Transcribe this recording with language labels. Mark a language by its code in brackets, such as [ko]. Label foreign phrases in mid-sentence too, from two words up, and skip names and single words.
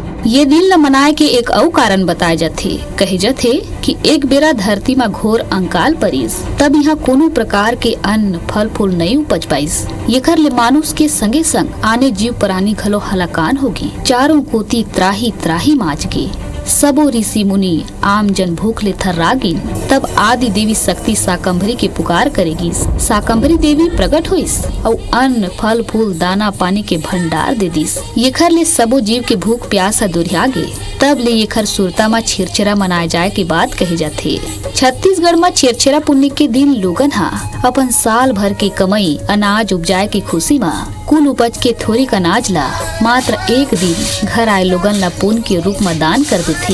[hne] ये दिन ल मनाए के एक अउ कारण बताए जाथे। कहे जाथे कि एक बेरा धरती में घोर अंकाल परिस, तब यहाँ कोनो प्रकार के अन्न फल फूल नहीं उपज पाइस। एकर ले मानुष के संगे संग आने जीव प्राणी घलो हलाकान होगी। चारों कोती त्राही त्राही माच गे, सबो ऋषि मुनि आम जन भूख ले थर्रागिन। तब आदि देवी शक्ति शाकंभरी के पुकार करेगी। शाकंभरी देवी प्रकट होइस और अन्न फल फूल दाना पानी के भंडार दे दिस। एखर ले सबो जीव के भूख प्यास दुरिया गे। तब ले एखर सुरता में छेरछेरा मनाए जाए के बात कहे जाथे। छत्तीसगढ़ में छेरछेरा पुन्नी के दिन लोगन हा अपन साल भर के कमाई अनाज उपजाए की खुशी में कुल उपज के थोड़ी अनाज ला मात्र एक दिन घर आए लोगन ला पुण्य के रूप में दान कर देथे।